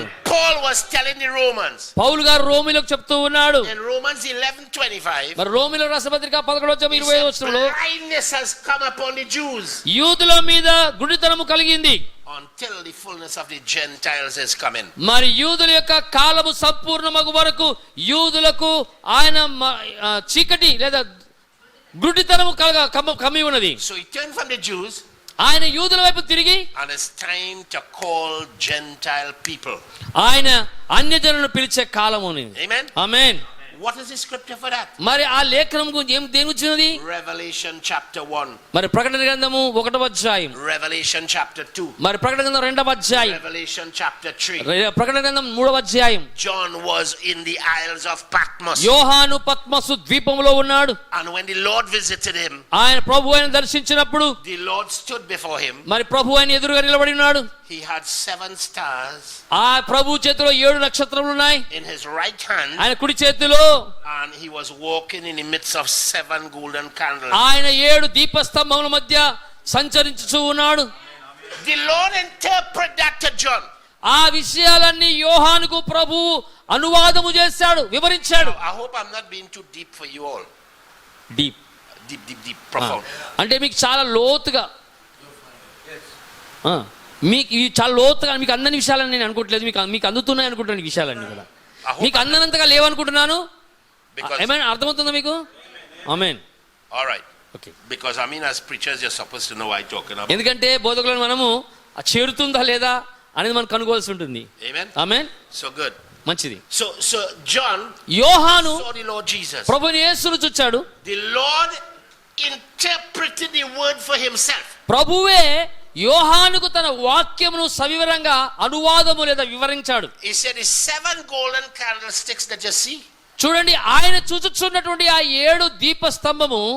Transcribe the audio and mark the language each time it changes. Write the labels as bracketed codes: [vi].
[en] And Paul was telling the Romans. [te] పౌలు గారు రోమిలకు చెప్తూ ఉన్నాడు. [en] In Romans 11:25. [te] మరి రోమిల రాసిన పత్రిక 11:25 [en] Blindness has come upon the Jews. [te] యూదుల మీద గుడితనము కలిగింది. [en] Until the fullness of the Gentiles is coming. [te] మరి యూదుల యొక్క కాలము సంపూర్ణమగు వరకు యూదులకు ఆయన చీకటి లేదా గుడితనము కమ్మి ఉన్నది. [en] So he turned from the Jews. [te] ఆయన యూదుల వైపు తిరిగి [en] And it's time to call Gentile people. [te] ఆయన అన్యజనులను పిలిచే కాలము. [en] Amen. [te] Amen. [en] What is the scripture for that? [te] మరి ఆ లేఖనం గురించి దేని గురించి ఉన్నది? [en] Revelation chapter 1. [te] మరి ప్రకటన గ్రంథము 1వ అధ్యాయం. [en] Revelation chapter 2. [te] మరి ప్రకటన గ్రంథం 2వ అధ్యాయం. [en] Revelation chapter 3. [te] ప్రకటన గ్రంథం 3వ అధ్యాయం. [en] John was in the Isles of Patmos. [te] యోహాను పత్మసు ద్వీపంలో ఉన్నాడు. [en] And when the Lord visited him, [te] ఆయన ప్రభువుని దర్శించినప్పుడు [en] the Lord stood before him. [te] మరి ప్రభు ఆయన ఎదురుగా నిలబడి ఉన్నాడు. [en] He had 7 stars [te] ఆ ప్రభు చేతిలో 7 నక్షత్రములు ఉన్నాయి. [en] in his right hand. [te] ఆయన కుడి చేతిలో [en] And he was walking in the midst of 7 golden candles. [te] ఆయన 7 దీపస్తంభముల మధ్య సంచరించుచూ ఉన్నాడు. [en] The Lord interpreted that to John. [te] ఆ విషయాలన్నీ యోహానుకు ప్రభువు అనువాదము చేశాడు, వివరించాడు. [en] I hope I'm not being too deep for you all. Deep Deep, profound. [te] అంటే మీకు చాలా లోతుగా మీకు ఇవి చాలా లోతుగా మీకు అందని విషయాలని నేను అనుకోవట్లేదు. మీకు అందుతున్నాయి అనుకుంటున్నాను ఈ విషయాలన్నీ కూడా. మీకు అందనంతగా లేవనుకుంటున్నాను. ఏమైనా అర్థమవుతుందా మీకు? ఆమేన్. [en] All right. Okay. Because I mean, as preachers, you're supposed to know what I'm talking about. [te] ఎందుకంటే బోధకులను మనము చేరుతుందా లేదా అనేది మనం కనుగోవాల్సి ఉంటుంది. [en] Amen. [te] ఆమేన్. [en] So good. [te] మంచిది. [en] So John [te] యోహాను [en] saw the Lord Jesus. [te] ప్రభుని యేసును చూచాడు. [en] The Lord interpreted the word for himself. [te] ప్రభువే యోహానుకు తన వాక్యమును సవివరంగా అనువాదము లేదా వివరించాడు. [en] He said the 7 golden candlesticks that you see [te] చూడండి, ఆయన చూచుచున్నటువంటి ఆ 7 దీపస్తంభము